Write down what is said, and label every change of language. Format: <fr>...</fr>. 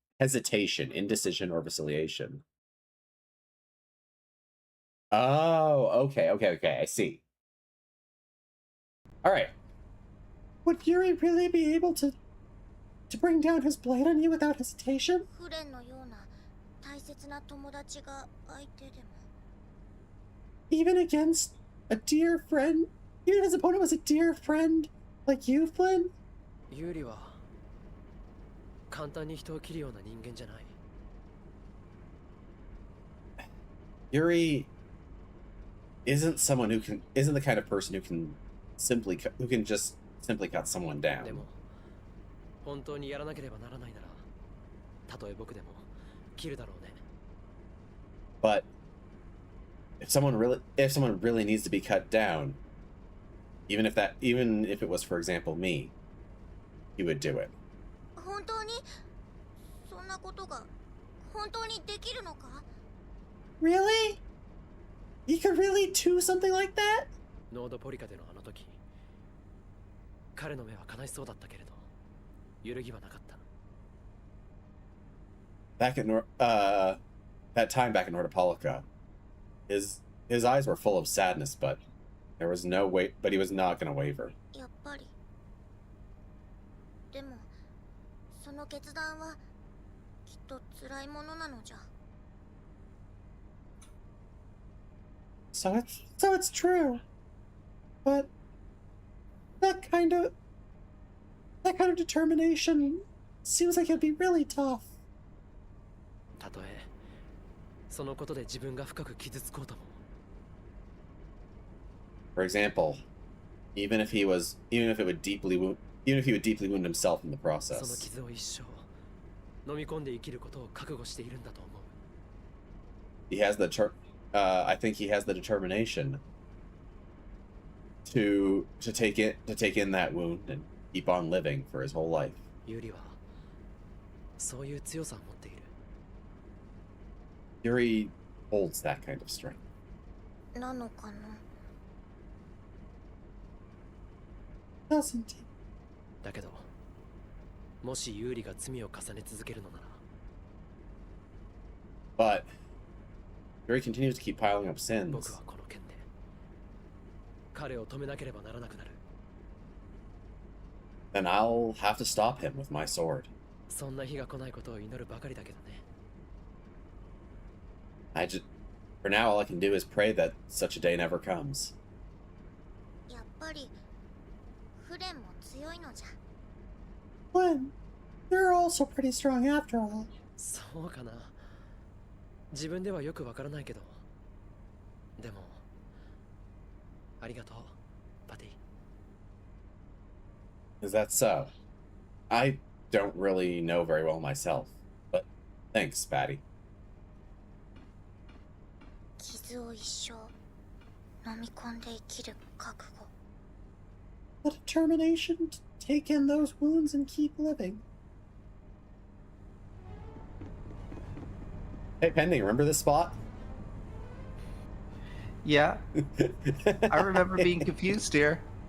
<en>Hesitation, indecision, or vacillation. Oh, okay. I see. All right. Would Yuri really be able to bring down his blade on you without hesitation?</en> <ja>フレンのような大切な友達が相手でも。</ja> <en>Even against a dear friend? Even his opponent was a dear friend like you, Flynn?</en> <ja>ユーリは簡単に人を切るような人間じゃない。</ja> <en>Yuri isn't the kind of person who can just simply cut someone down.</en> <ja>でも本当にやらなければならないなら、たとえ僕でも切るだろうね。</ja> <en>But if someone really needs to be cut down, even if it was, for example, me, he would do it.</en> <ja>本当にそんなことが本当にできるのか？</ja> <en>Really? You could really do something like that?</en> <ja>ノードポリカでのあの時、彼の目は悲しそうだったけれど、揺るぎはなかった。</ja> <en>Back at that time back in Nordopolica, his eyes were full of sadness, but he was not going to waver.</en> <ja>やっぱり。でもその決断はきっと辛いものなのじゃ。</ja> <en>So it's true, but that kind of determination seems like it'd be really tough.</en> <ja>たとえそのことで自分が深く傷つこうとも。</ja> <en>For example, even if he would deeply wound himself in the</en> <ja>その</ja> <en>process.</en> <ja>傷を一生飲み込んで生きることを覚悟しているんだと思う。</ja> <en>I think he has the determination to take in that wound and keep on living for his whole life.</en> <ja>ユーリはそういう強さを持っている。</ja> <en>Yuri holds that kind of strength.</en> <ja>なのかな。</ja> <en>Doesn't he?</en> <ja>だけどもしユーリが罪を重ね続けるのなら、</ja> <en>But Yuri continues to keep piling up</en> <ja>僕</ja> <en>sins.</en> <ja>はこの件で彼を止めなければならなくなる。</ja> <en>Then I'll have to stop him with my sword.</en> <ja>そんな日が来ないことを祈るばかりだけどね。</ja> <en>For now, all I can do is pray that such a day never comes.</en> <ja>やっぱりフレンも強いのじゃ。</ja> <en>Flynn, you're also pretty strong after all.</en> <ja>そうかな。自分ではよくわからないけど、でもありがとう、パティ。</ja> <en>Is that so? I don't really know very well myself, but thanks, Patty.</en> <ja>傷を一生飲み込んで生きる覚悟。</ja> <en>The determination to take in those wounds and keep living. Hey, Pending, remember this spot? Yeah, I remember being confused here.</en>